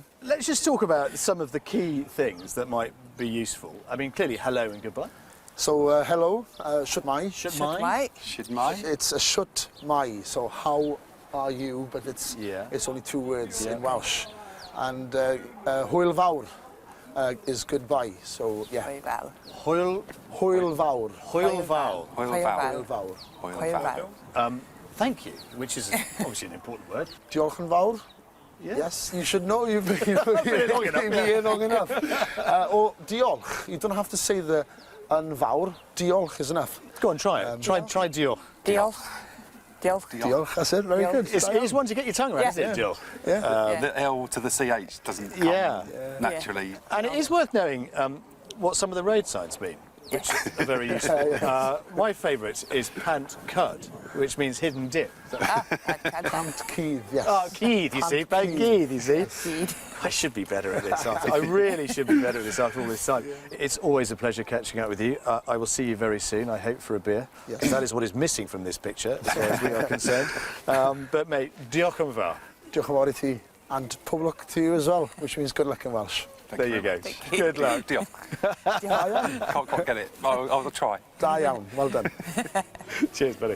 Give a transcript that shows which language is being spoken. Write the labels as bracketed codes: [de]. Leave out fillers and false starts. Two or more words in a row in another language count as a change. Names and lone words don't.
[en] Let's just talk about some of the key things that might be useful. I mean, clearly, hello and goodbye. So, hello, [cy] shut mai. [en] Right. Should my? It's a [cy] shut mai, [en] so how are you? But it's only 2 words in Welsh. And [cy] hwyl fawr [en] is goodbye, so yeah. Very well. [cy] Hwyl Hwyl fawr. Hwyl fawr. Hwyl fawr. Hwyl fawr. Hwyl fawr. [en] Thank you, which is obviously an important word. [cy] Diolch yn fawr. [en] Yeah. Yes, you should know. You've been been here long enough, here long enough. Or diolch. You don't have to say the [cy] yn fawr. [en] Diolch is enough. Go on, try it. Try diolch. [cy] Diolch. Diolch. [en] Diolch, that's it. Very Diolch. good. It is one to get your tongue around, Yeah. isn't it, diolch? Yeah. The L to the CH doesn't come Yeah. naturally. And it is worth knowing what some of the road signs mean. which is very useful. My favourite is [cy] pant cud, [en] which means hidden dip. [cy] Pant Keith, yes. [en] Oh, Keith, you see. [cy] Pant Keith, [en] you see. I should be better at this. I really should be better at this after all this time. It's always a pleasure catching up with you. I will see you very soon, I hope, for a beer. Yes. That is what is missing from this picture, as far as we are concerned. But, mate, [cy] diolch yn fawr. Diolch yn fawr I ti. [en] And pob luck to you as well, which means good luck in Welsh. There you go. Good luck. Diolch. Can't quite get it. I'll try. [cy] Da iawn, [en] well done. Cheers, buddy.